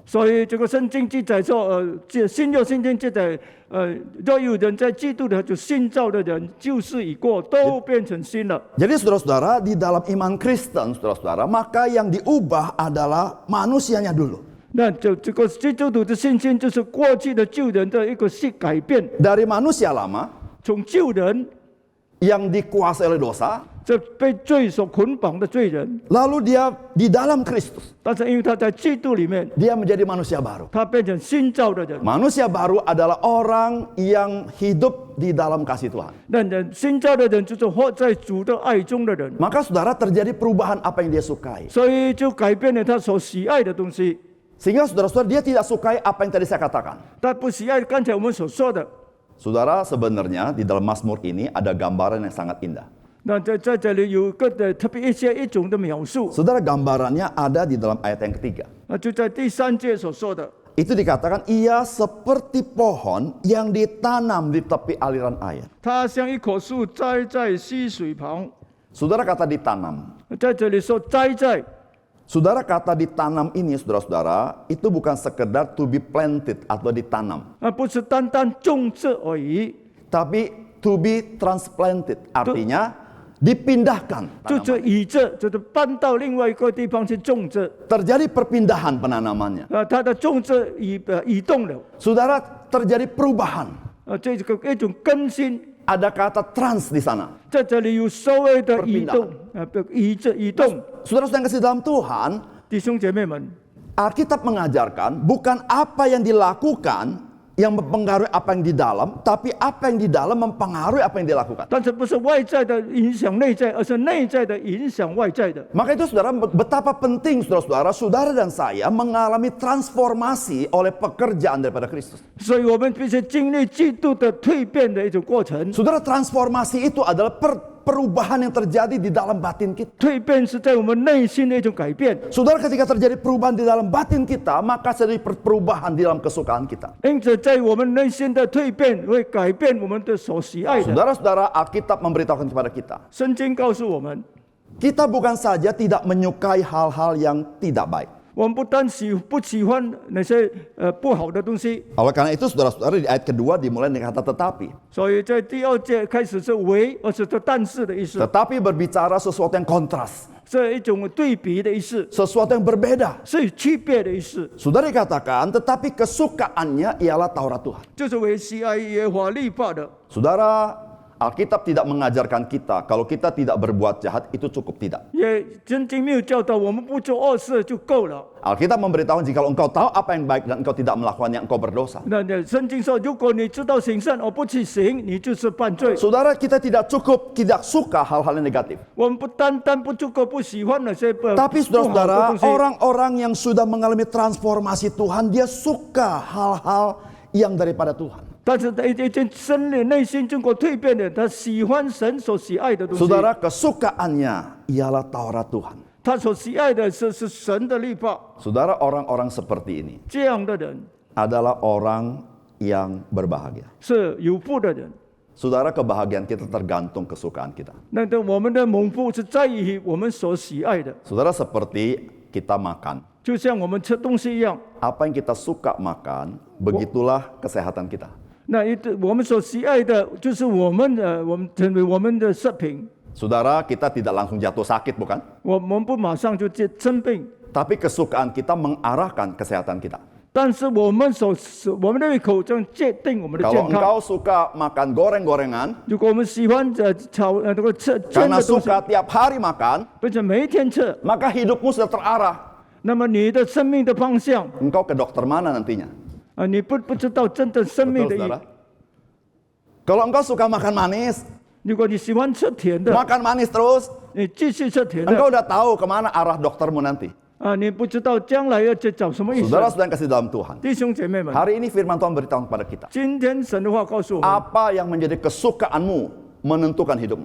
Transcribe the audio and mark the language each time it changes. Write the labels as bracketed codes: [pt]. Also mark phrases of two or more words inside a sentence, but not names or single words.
[zh] 所以这个圣经记载说，新约圣经记载，若有人在基督的，就新造的人，旧事已过，都变成新了。 [id] Jadi saudara-saudara, di dalam iman Kristen, saudara-saudara, maka yang diubah adalah manusianya dulu. [zh] 那这个基督徒的信心，就是过去的旧人的一个改变， [id] Dari manusia lama [zh] 从旧人 [id] yang dikuasai oleh dosa, [zh] 这被罪所捆绑的罪人， [id] lalu dia di dalam Kristus, [zh] 但是因为他在基督里面， [id] dia menjadi manusia baru. [zh] 他变成新造的人。 [id] Manusia baru adalah orang yang hidup di dalam kasih Tuhan. [zh] 那人新造的人，就是活在主的爱中的人， [id] Maka saudara, terjadi perubahan apa yang dia sukai. [zh] 所以就改变了他所喜爱的东西。 [id] Sehingga saudara-saudara, dia tidak sukai apa yang tadi saya katakan. [zh] 他不喜爱刚才我们所说的。 [id] Saudara, sebenarnya di dalam Mazmur ini ada gambaran yang sangat indah. [zh] 那在这里有个的特别一种的描述， [id] Saudara, gambarannya ada di dalam ayat yang ketiga. [zh] 就在第3节所说的。 [id] Itu dikatakan, ia seperti pohon yang ditanam di tepi aliran air. [zh] 他像一棵树栽在溪水旁， [id] Saudara, kata ditanam. [zh] 在这里说栽在， [id] Saudara, kata ditanam ini, saudara-saudara, itu bukan sekedar [en] to be planted [id] atau ditanam. [zh] 不是单单种植而已， [en] Tapi to be transplanted, [id] artinya dipindahkan. [zh] 就是移植，就是搬到另外一个地方去种植。 [id] Terjadi perpindahan penanamannya. [zh] 它的种植移动了， [id] Saudara, terjadi perubahan. [zh] 这个一种更新， [id] Ada kata trans di sana. [zh] 在这里有所谓的移动，移动。 [id] Saudara yang kasih dalam Tuhan, [zh] 弟兄姐妹们， [id] Alkitab mengajarkan bukan apa yang dilakukan yang mempengaruhi apa yang di dalam, tapi apa yang di dalam mempengaruhi apa yang dilakukan. [zh] 但是不是外在的影响内在，而是内在的影响外在的。 [id] Maka itu saudara, betapa penting saudara-saudara, saudara dan saya mengalami transformasi oleh pekerjaan daripada Kristus. [zh] 所以我们必须经历基督的蜕变的一种过程。 [id] Saudara, transformasi itu adalah perubahan yang terjadi di dalam batin kita. [zh] 蜕变是在我们内心的一种改变， [id] Saudara, ketika terjadi perubahan di dalam batin kita, maka terjadi perubahan di dalam kesukaan kita. [zh] 因此在我们内心的蜕变会改变我们的所喜爱的。 [id] Saudara-saudara, Alkitab memberitahukan kepada kita, [zh] 圣经告诉我们， [id] kita bukan saja tidak menyukai hal-hal yang tidak baik. [zh] 我们不单不喜欢那些不好的东西， [id] Oleh karena itu, saudara-saudara, di ayat kedua dimulai dengan kata tetapi. [zh] 所以在第2节开始是为，而是但是的意思， [id] Tetapi berbicara sesuatu yang kontras, [zh] 这一种对比的意思， [id] sesuatu yang berbeda. [zh] 是区别的意思， [id] Saudara dikatakan, tetapi kesukaannya ialah Taurat Tuhan. [zh] 就是为喜爱耶和华律法的。 [id] Saudara, Alkitab tidak mengajarkan kita kalau kita tidak berbuat jahat itu cukup, tidak. [zh] 也圣经没有教导我们不做恶事就够了。 [id] Alkitab memberitahu jika engkau tahu apa yang baik dan engkau tidak melakukannya, engkau berdosa. [zh] 那圣经说，如果你知道行善而不去行，你就是犯罪。 [id] Saudara, kita tidak cukup tidak suka hal-hal yang negatif. [zh] 我们不单单不足够不喜欢那些不 [id] Tapi [zh] 不好的 [id] saudara-saudara, [zh] 东西， [id] orang-orang yang sudah mengalami transformasi Tuhan, dia suka hal-hal yang daripada Tuhan. [zh] 但是他已经生理内心经过蜕变的，他喜欢神所喜爱的东西。 [id] Saudara, kesukaannya ialah Taurat Tuhan. [zh] 他所喜爱的是神的律法。 [id] Saudara, orang-orang seperti ini [zh] 这样的人 [id] adalah orang yang berbahagia. [zh] 是有福的人。 [id] Saudara, kebahagiaan kita tergantung kesukaan kita. [zh] 那我们的蒙福是在于我们所喜爱的， [id] Saudara, seperti kita makan. [zh] 就像我们吃东西一样。 [id] Apa yang kita suka makan, begitulah kesehatan kita. [zh] 那我们所喜爱的，就是我们成为我们的食品。 [id] Saudara, kita tidak langsung jatuh sakit, bukan? [zh] 我们不马上就生病， [id] Tapi kesukaan kita mengarahkan kesehatan kita. [zh] 但是我们的胃口将决定我们的 [id] Kalau [zh] 健康。 [id] engkau suka makan goreng-gorengan, [zh] 如果我们喜欢炒这个煎 [id] karena [zh] 的东西， [id] suka tiap hari makan, [zh] 并且每一天吃， [id] maka hidupmu sudah terarah. [zh] 那么你的生命的方向 [id] Engkau ke dokter mana nantinya? [zh] 你不知道真正生命 [id] Betul, [zh] 的意义 [id] saudara?。Kalau engkau suka makan manis, [zh] 如果你喜欢吃甜的， [id] makan manis terus, [zh] 你继续吃甜 [id] engkau [zh] 的 [id] udah tahu kemana arah doktermu nanti. [zh] 你不知道将来要去找什么医生。 [id] Saudara-saudara yang kasih dalam Tuhan. [zh] 弟兄姐妹们， [id] Hari ini firman Tuhan beritahu kepada kita. [zh] 今天神的话告诉我们， [id] Apa yang menjadi kesukaanmu menentukan hidupmu.